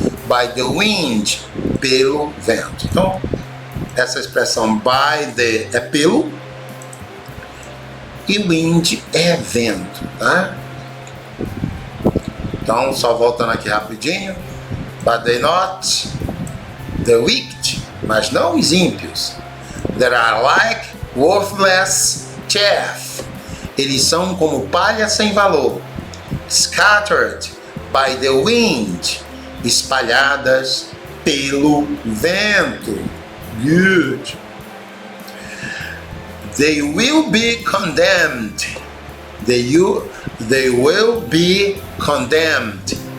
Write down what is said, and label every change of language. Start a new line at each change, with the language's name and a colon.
English: By the wind,
Portuguese: pelo vento. Então, essa expressão by the é pelo e wind é vento, tá?
English: Então, só voltando aqui rapidinho. But they not the wicked,
Portuguese: mas não os ímpios.
English: They are like worthless chaff.
Portuguese: Eles são como palha sem valor.
English: Scattered by the wind,
Portuguese: espalhadas pelo vento.
English: Good. They will be condemned. They will be condemned.